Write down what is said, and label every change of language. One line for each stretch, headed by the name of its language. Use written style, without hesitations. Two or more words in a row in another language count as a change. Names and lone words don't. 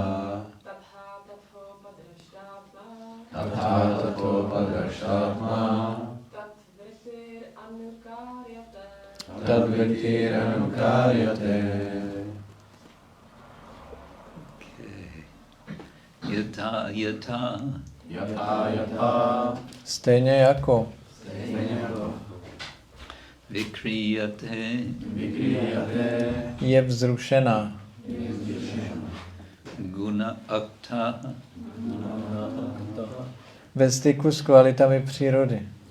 Sanskrit: Tathā tathopadraṣṭātmā. tad-vṛttīr anukāryate. Yathā, yathā. Yathā.
Czech: Stejně jako.
Sanskrit: Vikriyate.
Czech: Je vzrušená.
Sanskrit: Guṇa-aktaḥ.
Czech: Ve styku s kvalitami přírody.